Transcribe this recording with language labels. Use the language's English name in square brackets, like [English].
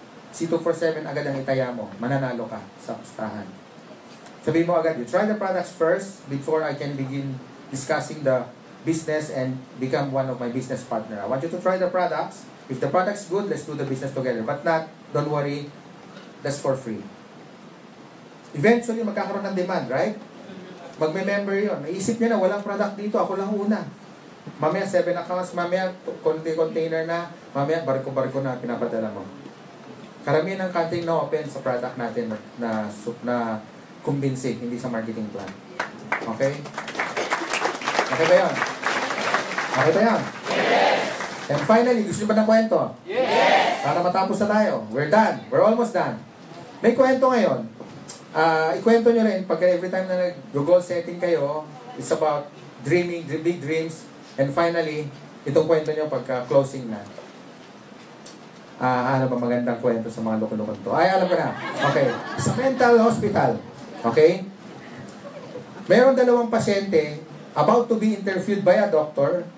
[Filipino] C247 agad ang itaya mo, mananalo ka sa pustahan. Sabihin mo agad, [English] you try the products first before I can begin discussing the business and become one of my business partner. I want you to try the products. If the product's good, let's do the business together. But not, don't worry, that's for free. [Filipino] Eventually, magkakaroon ng demand, right? Magme-member yun. Naisip niya na walang product dito, ako lang una. Mamaya 7 accounts, mamaya container na, mamaya barko-barko na pinapadala mo. Karamihan ng country na open sa product natin na convincing, hindi sa marketing plan. Okay? Okay ba yun? Okay ba yun? [English] Yes. And finally, [Filipino] gusto nyo ba ng kwento? [English] Yes. [Filipino] Para matapos na tayo. [English] We're done. We're almost done. [Filipino] May kwento ngayon. Ikwento nyo rin, pag every time na nag-goal setting kayo, [English] it's about dreaming, big dreams, and finally, [Filipino] itong kwento nyo pagka closing na. Ano ba magandang kwento sa mga loko-lokon to? Ay, alam ko na. Okay. Sa mental hospital. Okay? Meron 2 pasyente about to be interviewed by a doctor.